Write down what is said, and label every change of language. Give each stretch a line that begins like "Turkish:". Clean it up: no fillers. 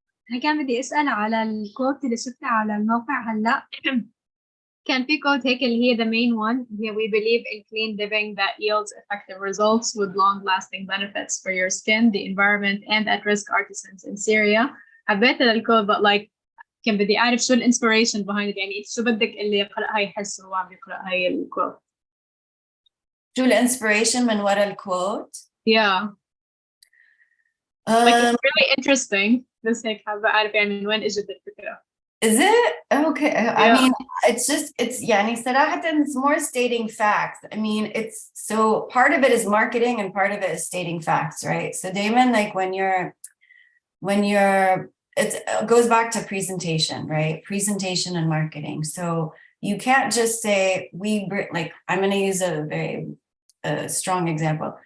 Arabic: أنا كان بدي أسأل على الكوت اللي شفتها على الموقع هلا. كان في كوت هيك اللي هي
English: the main one
Arabic: هي
English: we believe in clean living that yields effective results with long-lasting benefits for your skin, the environment, and at-risk artisans in Syria.
Arabic: حبيت الكوت
English: but like
Arabic: كان بدي أعرف شو الانسبيريشن
English: behind it.
Arabic: يعني شو بدك اللي يقرأها يحس هو عم يقرأ هاي الكوت؟ شو الانسبيريشن من وراء الكوت؟
English: Yeah. Like it's really interesting.
Arabic: بس هيك حابة أعرف يعني من وين إجت الفكرة.
English: Is it? Okay. Yeah. I mean, it's
Arabic: يعني صراحة
English: it's more stating facts. I mean, it's so part of it is marketing and part of it is stating facts, right? So Damon, like when you're it goes back to presentation, right? Presentation and marketing. So you can't just say like I'm going to use a very strong example.